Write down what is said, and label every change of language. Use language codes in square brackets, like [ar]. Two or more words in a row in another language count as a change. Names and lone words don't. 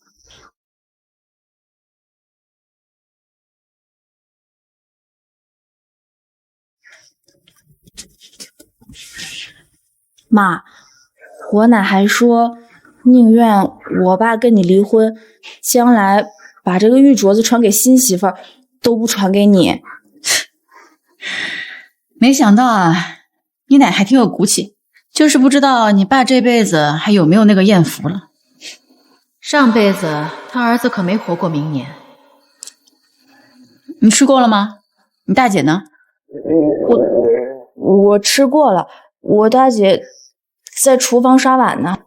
[zh] 媽，我奶還說寧願我爸跟你離婚，將來把這個玉鐲子傳給新媳婦兒，都不傳給你。沒想到啊，你奶還挺有骨氣，就是不知道你爸這輩子還有沒有那個豔福了。上輩子他兒子可沒活過明年。你吃過了嗎？你大姐呢？我吃過了，我大姐在廚房刷碗呢。